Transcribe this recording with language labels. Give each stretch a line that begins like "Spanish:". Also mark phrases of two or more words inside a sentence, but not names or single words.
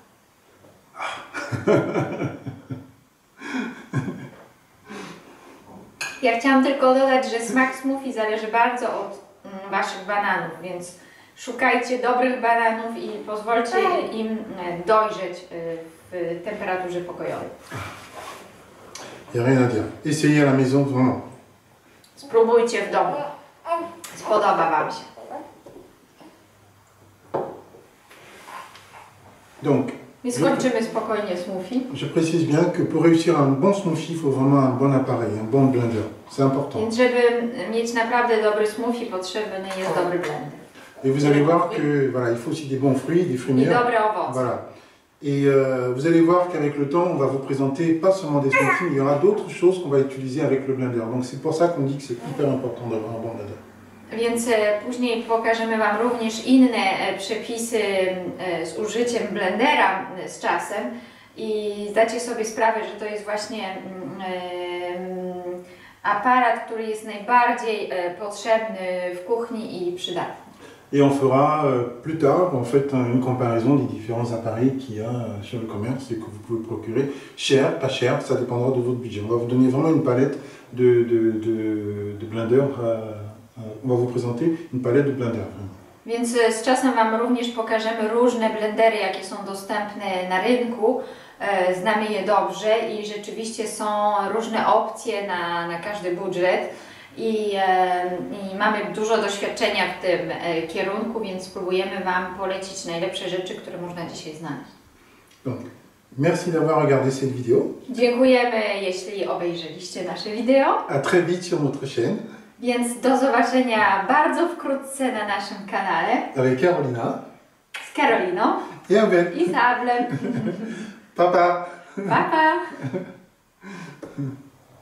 Polish: Ja chciałam tylko dodać, że smak smoothie zależy bardzo od Waszych bananów, więc szukajcie dobrych bananów i pozwólcie im dojrzeć w temperaturze pokojowej.
French: Il n'y a rien à dire. Essayez à la maison, vraiment.
Polish: Spróbujcie w domu. Spodoba Wam się.
French: Donc,
Polish: Więc skończymy spokojnie smoothie.
French: je précise bien que pour réussir un bon smoothie, il faut vraiment un bon appareil, un bon blender. C'est important.
Polish: Więc żeby mieć naprawdę dobry smoothie, potrzebny jest dobry blender.
French: Et vous allez voir que voilà, il faut aussi des bons fruits, des fruits
Polish: I
French: mûrs.
Polish: dobre owoce.
French: Voilà. Et vous allez voir qu'avec le temps, on va vous présenter pas seulement des smoothies, mais il y aura d'autres choses qu'on va utiliser avec le blender. Donc c'est pour ça qu'on dit que c'est hyper important d'avoir un bon blender.
Polish: Więc później pokażemy Wam również inne przepisy z użyciem blendera z czasem i zdacie sobie sprawę, że to jest właśnie aparat, który jest najbardziej potrzebny w kuchni i przydatny.
French: Et on fera plus tard en fait une comparaison des différents appareils qu'il y a sur le commerce et que vous pouvez procurer. Cher, pas cher, ça dépendra de votre budget. On va vous donner vraiment une palette de blender. On va vous présenter une palette de blender.
Polish: Więc z czasem Wam również pokażemy różne blendery, jakie są dostępne na rynku. Znamy je dobrze i rzeczywiście są różne opcje na każdy budżet. I mamy dużo doświadczenia w tym kierunku, więc spróbujemy Wam polecić najlepsze rzeczy, które można dzisiaj znaleźć.
French: Donc, merci d'avoir regardé cette vidéo.
Polish: Dziękujemy, jeśli obejrzeliście nasze wideo.
French: À très vite sur notre chaîne.
Polish: Więc do zobaczenia bardzo wkrótce na naszym kanale.
French: Avec Carolina.
Polish: Z Karoliną.
French: Et Abel.
Polish: I z Ablem.
French: Papa.
Polish: Pa, pa.